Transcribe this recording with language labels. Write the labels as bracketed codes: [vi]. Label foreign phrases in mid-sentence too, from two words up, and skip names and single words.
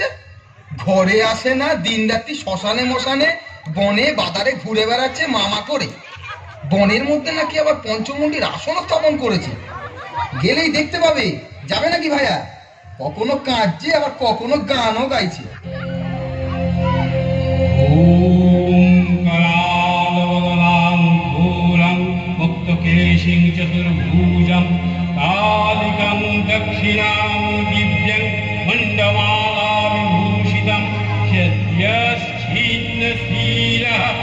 [bn] ঘরে আসে না, দিন রাত্রি শ্মশানে মশানে বনে বাজারে ঘুরে বেড়াচ্ছে মামা করে। বনের মধ্যে নাকি আবার পঞ্চমুণ্ডির আসন স্থাপন করেছে। গেলেই দেখতে পাবে। যাবে নাকি ভাইয়া? কখনো কাঁদছে, আবার কখনো গানও গাইছে। [sa] মুক্তকেশিং চতুর্ভুজং কালিকং দক্ষিণাং দিব্যং মণ্ডমালা বিভূষিতং সদ্যশ্ছিন্নশীলঃ